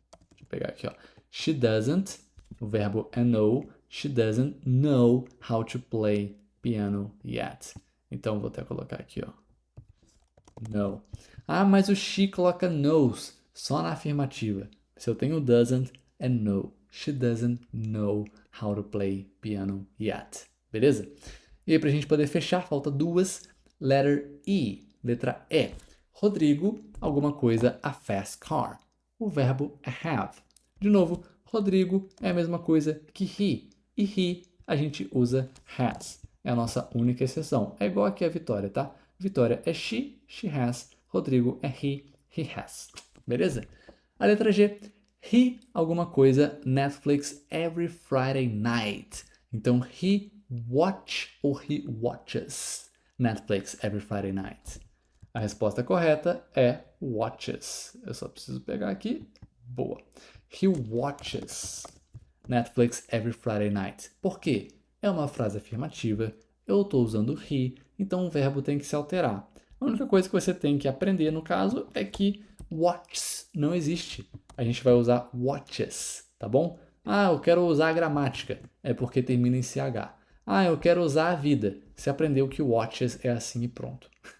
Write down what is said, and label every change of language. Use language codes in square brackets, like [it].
[pt] Deixa eu pegar aqui, ó. [en] She doesn't, [pt] o verbo é know, [en] she doesn't know how to play piano yet. [pt] Então, vou até colocar aqui, ó. [en] No. [pt] Ah, mas o she coloca knows só na afirmativa. Se eu tenho doesn't, é no. [en] She doesn't know how to play piano yet. [pt] Beleza? E aí, pra gente poder fechar, falta duas. [en] Letter E, [pt] letra E. Rodrigo, alguma coisa, [en] a fast car. [pt] O verbo é have. De novo, Rodrigo é a mesma coisa que he. E he a gente usa has. É a nossa única exceção. É igual aqui a Vitória, tá? Vitória é [en] she has. [pt] Rodrigo é [en] he has. [pt] Beleza? A letra G, he alguma coisa, [en] Netflix every Friday night. [pt] Então, [en] he watch [pt] ou [en] he watches Netflix every Friday night. [pt] A resposta correta é watches. Eu só preciso pegar aqui. Boa. [en] He watches Netflix every Friday night. [pt] Por quê? É uma frase afirmativa. Eu estou usando he, então o verbo tem que se alterar. A única coisa que você tem que aprender, no caso, é que watches não existe. A gente vai usar watches, tá bom? Ah, eu quero usar a gramática. É porque termina em CH. Ah, eu quero usar a vida. Você aprendeu que watches é assim e pronto.